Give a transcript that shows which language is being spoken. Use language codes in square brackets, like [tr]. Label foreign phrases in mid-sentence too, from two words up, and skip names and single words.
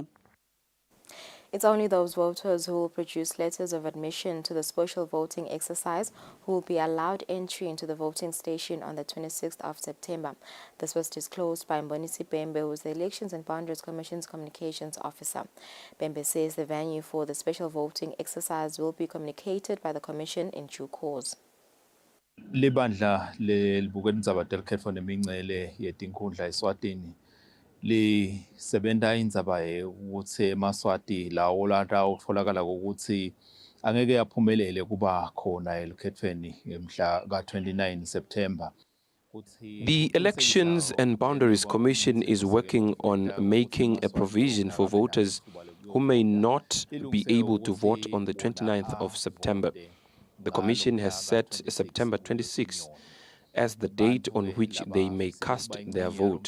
[en] It's only those voters who will produce letters of admission to the special voting exercise who will be allowed entry into the voting station on the 26th of September. This was disclosed by Mbonisi Bembe, who is the Elections and Boundaries Commission's Communications Officer. Bembe says the venue for the special voting exercise will be communicated by the Commission in due course. [ss] Libandla libukela indzaba telikhetfo nemincele yetinkhundla eSwatini lisebenta indzaba ukuthi eMaswati lawo lata utfolakala ukuthi angeke yaphumelele kuba khona elikhethweni mhla ka-29 September. [en] The Elections and Boundaries Commission is working on making a provision for voters who may not be able to vote on the 29th of September. The Commission has set September 26 as the date on which they may cast their vote.